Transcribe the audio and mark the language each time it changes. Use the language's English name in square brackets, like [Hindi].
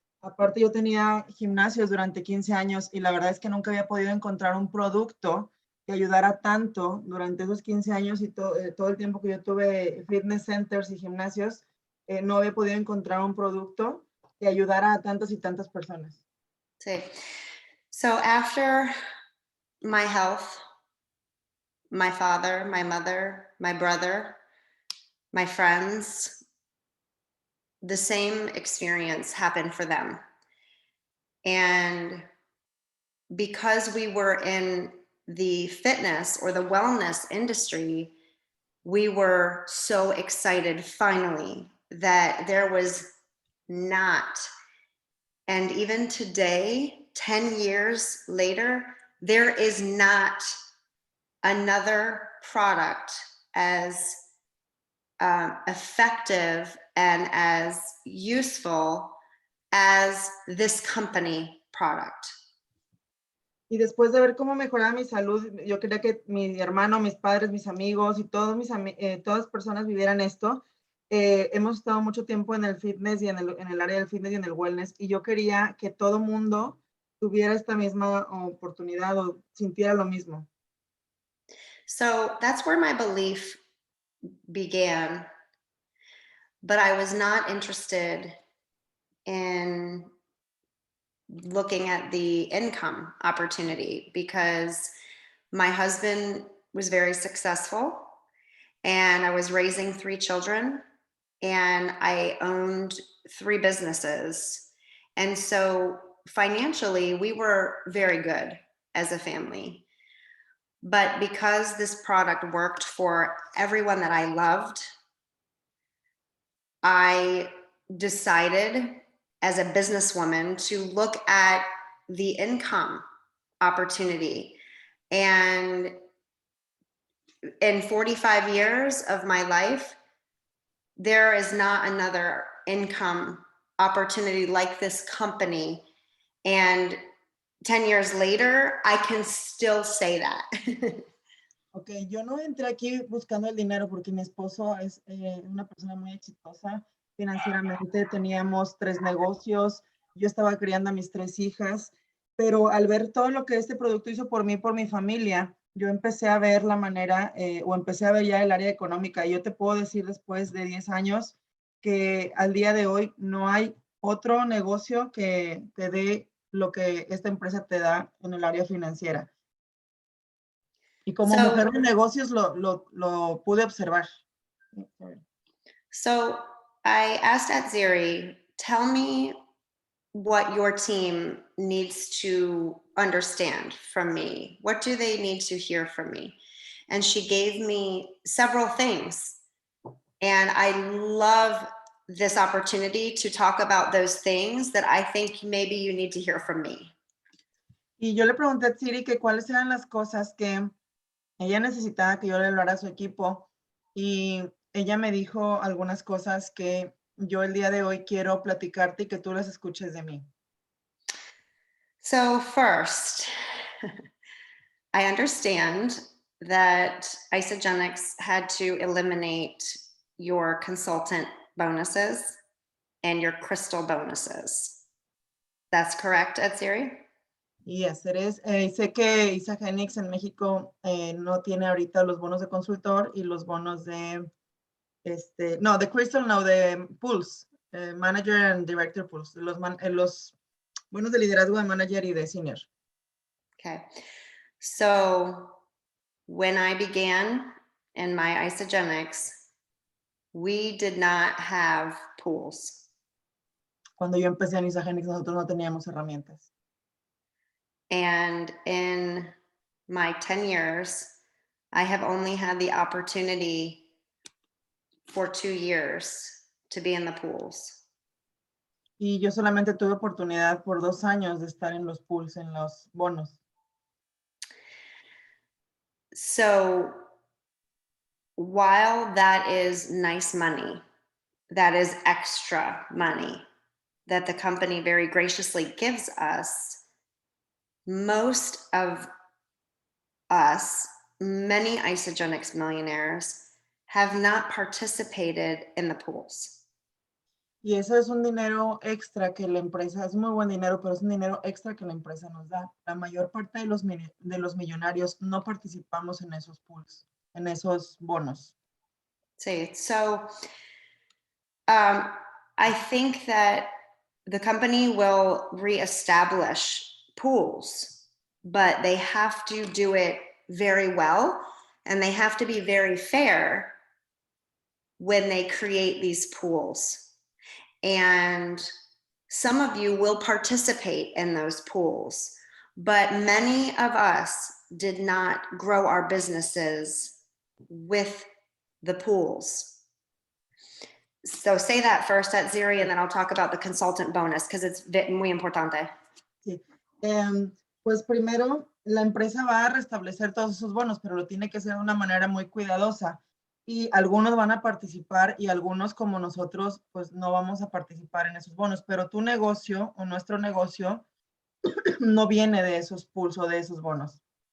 [Spanish] Aparte, yo tenía gimnasios durante 15 años y la verdad es que nunca había podido encontrar un producto que ayudara tanto durante esos 15 años y todo el tiempo que yo tuve fitness centers y gimnasios. No había podido encontrar un producto que ayudara a tantas y tantas personas. Sí. [English] So after my health, my father, my mother, my brother, my friends, the same experience happened for them. And because we were in the fitness or the wellness industry, we were so excited finally that there was not. And even today, 10 years later, there is not another product as effective and as useful as this company product. [Spanish] Y después de ver cómo mejoraba mi salud, yo quería que mi hermano, mis padres, mis amigos y todas las personas vivieran esto. Hemos estado mucho tiempo en el fitness y en el área del fitness y en el wellness, y yo quería que todo mundo tuviera esta misma oportunidad o sintiera lo mismo. [English] So that's where my belief began, but I was not interested in looking at the income opportunity because my husband was very successful and I was raising 3 children and I owned 3 businesses. And so financially, we were very good as a family. But because this product worked for everyone that I loved, I decided as a businesswoman to look at the income opportunity. And in 45 years of my life, there is not another income opportunity like this company. And 10 years later, I can still say that. [Spanish] Ok, yo no entré aquí buscando el dinero porque mi esposo es una persona muy exitosa financieramente. Teníamos 3 negocios, yo estaba criando a mis 3 hijas, pero al ver todo lo que este producto hizo por mí, por mi familia, yo empecé a ver la manera o empecé a ver ya el área económica. Y yo te puedo decir después de 10 años que al día de hoy no hay otro negocio que te dé lo que esta empresa te da en el área financiera. Y como mujer de negocios lo pude observar. [English] So I asked Atziri, tell me what your team needs to understand from me. What do they need to hear from me? And she gave me several things. And I love this opportunity to talk about those things that I think maybe you need to hear from me. [Spanish] Y yo le pregunté a Siri que cuáles eran las cosas que ella necesitaba que yo le hablara a su equipo, y ella me dijo algunas cosas que yo el día de hoy quiero platicarte y que tú las escuches de mí. [English] So first, I understand that Isagenix had to eliminate your consultant bonuses and your crystal bonuses. That's correct, Atziri? Yes, it is. [Spanish] Sé que Isagenix en México no tiene ahorita los bonos de consultor y los bonos de, no, de Crystal, no, de Pulse, Manager and Director Pulse, los bonos de liderazgo de Manager y de Senior. [English] Okay. So when I began in my Isagenix, we did not have pools. [Spanish] Cuando yo empecé en Isagenix, nosotros no teníamos herramientas. [English] And in my 10 years, I have only had the opportunity for 2 years to be in the pools. [Spanish] Y yo solamente tuve oportunidad por 2 años de estar en los pools, en los bonos. [English] So while that is nice money, that is extra money that the company very graciously gives us, most of us, many Isogenics millionaires, have not participated in the pools. [Spanish] Y eso es un dinero extra que la empresa, es muy buen dinero, pero es un dinero extra que la empresa nos da. La mayor parte de los millonarios no participamos en esos pools, en esos bonos. [English] See, so I think that the company will reestablish pools, but they have to do it very well, and they have to be very fair when they create these pools. And some of you will participate in those pools, but many of us did not grow our businesses with the pools. So say that first at Ziri, and then I'll talk about the consultant bonus because it's [Spanish] muy importante. Sí. Pues primero, la empresa va a restablecer todos esos bonos, pero lo tiene que hacer de una manera muy cuidadosa. Y algunos van a participar y algunos como nosotros, pues no vamos a participar en esos bonos. Pero tu negocio o nuestro negocio no viene de esos pools o de esos bonos.